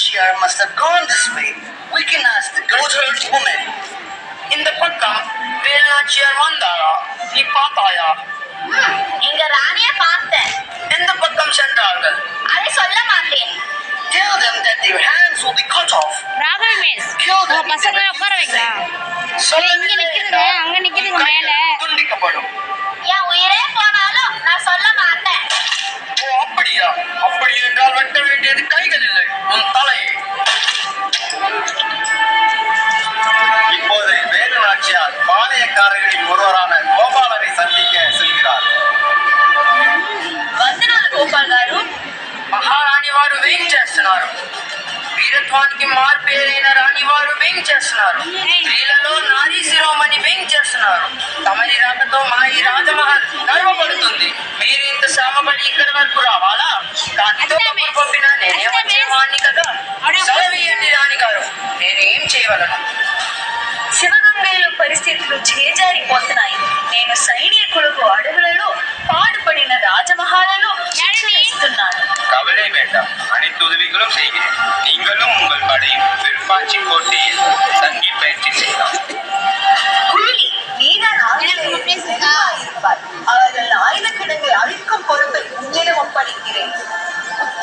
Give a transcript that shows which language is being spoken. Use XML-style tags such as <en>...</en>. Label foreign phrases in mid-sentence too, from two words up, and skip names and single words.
<en>warrior must have gone this way. We can ask the goatherd woman.</en> <ta>இந்த பக்கம் வேலுநாச்சியார் வந்தாரா? நீ பார்த்தாயா? எங்க ராணிய பார்த்தேன். எந்த பக்கம் சென்றார்கள்? அதை சொல்ல மாட்டேன்.</ta> <en>Tell them that their hands will be cut off.</en> <ta>ராகவி மிஸ்</ta> <en>Kill them.</en> <ta>பசங்களை உட்கார வைக்கலாம். இங்க நிக்குதுங்க, அங்க நிக்குதுங்க மேல. துண்டிக்கப்படும். என் உயிரே போனாலும் நான் சொல்ல மாட்டேன். ஓ அப்படியா? அப்படி என்றால் வெட்ட வேண்டியது கைகள் இல்லை, உன் தலையை. இப்போது வேலு நாச்சியார் பாளையக்காரர்களில் ஒருவரான கோபாலரை சந்திக்க செல்கிறார்.</ta> <te>వందనాలు గోపాల్ గారు. మహారాణి వారు వేం చేస్తున్నారు? వీరత్వానికి మార్పేరైన రాణి వారు వేం చేస్తున్నారు? స్త్రీలలో నారీ శిరోమణి వేం చేస్తున్నారు? తమరి రాకతో మా ఈ రాజమహల్ గర్వపడుతుంది. మీరు ఇంత శ్రమపడి ఇక్కడి వరకు రావాలా? కాకితో కబురు పంపినా నేనే వచ్చేవాణ్ణి కదా. సెలవీయండి రాణి గారు, నేనేం చేయవలను? శివగంగలో పరిస్థితులు చేజారిపోతున్నాయి. నేను సైనికులకు అడవులలో పాడుపడిన రాజమహాలలో శిక్షణిస్తున్నాను.</te> <ta>கவலை வேண்டாம், அனைத்து உதவிகளும் செய்கிறேன். நீங்களும் உங்கள் படையும் விருப்பாச்சி கோட்டையில் தங்கி பயிற்சி செய்யலாம். புள்ளி நீதான் இருப்பார். அவர்கள் ஆயுத கிடங்கை அழிக்கும் பொறுப்பை உன்னிடம் ஒப்படைக்கிறேன்.</ta>